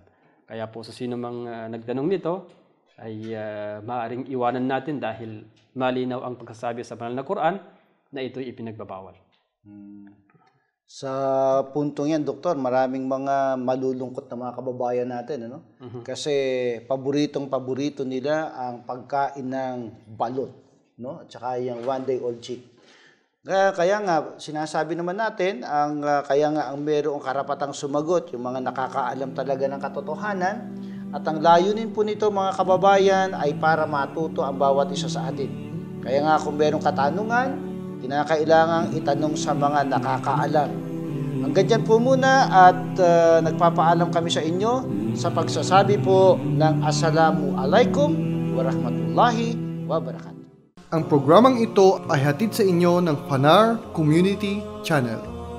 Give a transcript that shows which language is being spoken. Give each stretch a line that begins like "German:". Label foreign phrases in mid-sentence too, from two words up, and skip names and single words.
Filipino: Kaya po sa sino mang nagtanong nito ay maaaring iwanan natin dahil malinaw ang pagsasabi sa banal na Quran na ito'y ipinagbabawal. Sa puntong yan, Doktor, maraming mga malulungkot na mga kababayan natin, ano? Kasi paborito nila ang pagkain ng balot, no? At saka yung
English: one-day-old chick.
Filipino: Kaya nga, sinasabi naman natin, kaya nga ang mayroong karapatang sumagot, yung mga nakakaalam talaga ng katotohanan, at ang layunin po nito, mga kababayan, ay para matuto ang bawat isa sa atin. Kaya nga, kung mayroong katanungan, kinakailangang itanong sa mga nakakaalam. Hanggang dyan po muna at nagpapaalam kami sa inyo sa pagsasabi po ng
Arabic: السلام عليكم ورحمة الله وبركاته.
Filipino: Ang programang ito ay hatid sa inyo ng Fanar Community Channel.